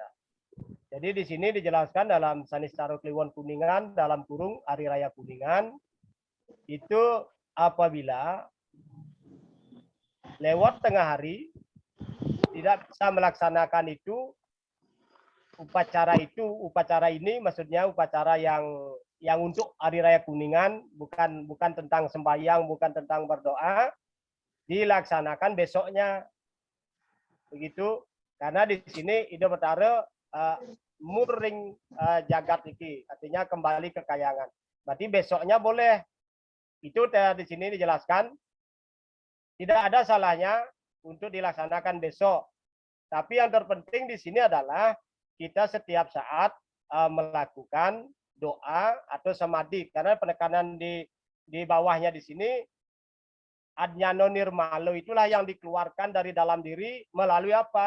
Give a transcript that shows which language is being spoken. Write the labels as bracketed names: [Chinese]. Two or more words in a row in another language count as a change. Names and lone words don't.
[Indonesian] Jadi di sini dijelaskan dalam Sanistaro Kliwon Kuningan dalam kurung Hari Raya Kuningan itu apabila lewat tengah hari tidak bisa melaksanakan itu upacara ini maksudnya upacara yang untuk Hari Raya Kuningan, bukan tentang sembahyang, bukan tentang berdoa, dilaksanakan besoknya. Begitu, karena di sini [Balinese] Ide Betara muring jagat iki, [Indonesian] artinya kembali ke kayangan. Berarti besoknya boleh. Itu di sini dijelaskan tidak ada salahnya untuk dilaksanakan besok. Tapi yang terpenting di sini adalah kita setiap saat melakukan doa atau samadhi, karena penekanan di bawahnya di sini [Sanskrit] Ajnano Nirmalo [Indonesian] itulah yang dikeluarkan dari dalam diri melalui apa?